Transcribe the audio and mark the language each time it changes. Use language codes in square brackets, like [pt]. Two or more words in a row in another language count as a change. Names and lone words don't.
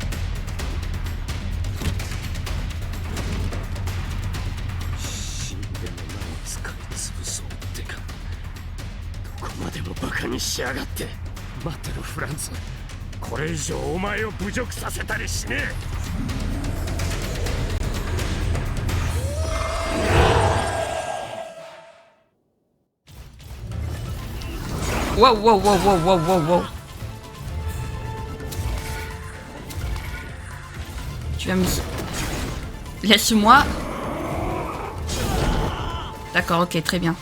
[ja] 死んでもなお使い潰そうってか。どこまでもバカにしやがって。待ってろフランツ、これ以上お前を侮辱させたりしね [en] え。Wow, wow, wow, wow, wow, wow, wow. [fr] Tu vas me... Laisse-moi. D'accord, ok, très bien.